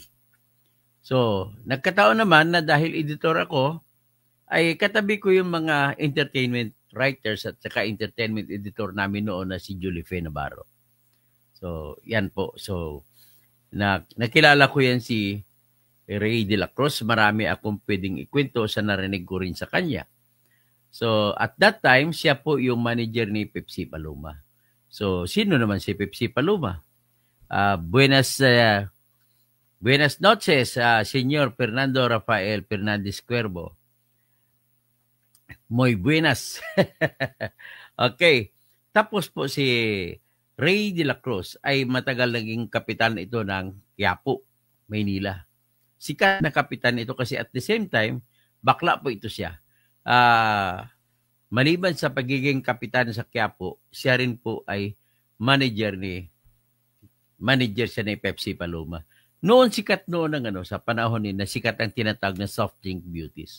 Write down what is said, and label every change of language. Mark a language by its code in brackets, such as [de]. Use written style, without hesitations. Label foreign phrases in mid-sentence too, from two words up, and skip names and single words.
[tl] So, nagkataon naman na dahil editor ako, ay katabi ko yung mga [en] entertainment writers [tl] at saka [en] entertainment editor [tl] namin noon na si Julie Faye Navarro. So, yan po. So, nakilala ko yan si Ray de la Cruz. Marami akong pwedeng ikwento sa narinig ko rin sa kanya. So, [en] at that time, [tl] siya po yung manager ni Pepsi Paloma. So, sino naman si Pepsi Paloma? [es] Buenas noches, Señor Fernando Rafael Fernandez Cuervo. Muy buenas. [tl] Okay. Tapos po si Ray de la Cruz ay matagal naging kapitan ito ng Quiapo, Maynila. Sikat na kapitan ito kasi [en] at the same time, [tl] bakla po ito siya. Maliban sa pagiging kapitan sa Quiapo, siya rin po ay manager siya ni Pepsi Paloma. Noon sikat sa panahon na sikat ang tinatawag na [en] soft drink beauties.